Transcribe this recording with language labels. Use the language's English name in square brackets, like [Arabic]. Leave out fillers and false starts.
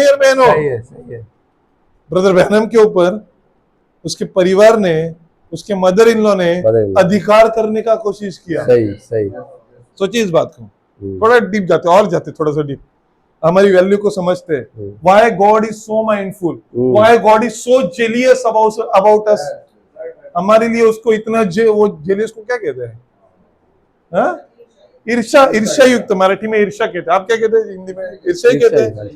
[Hindi] भाई और बहनों, ब्रदर बहनम के ऊपर उसके परिवार ने, उसके मदर इन लॉ ने अधिकार करने का कोशिश किया। सही। सोचिए इस बात को, थोड़ा डीप जाते थोड़ा सा डीप, हमारी वैल्यू को समझते हैं। [English] Why God is so mindful? Why God is so jealous about us? [Hindi] हमारे लिए उसको इतना वो जेलियस को क्या कहते हैं? ईर्ष्या युक्त, मराठी में ईर्ष्या कहते हैं। आप क्या कहते हैं हिंदी में? ईर्ष्या ही कहते हैं।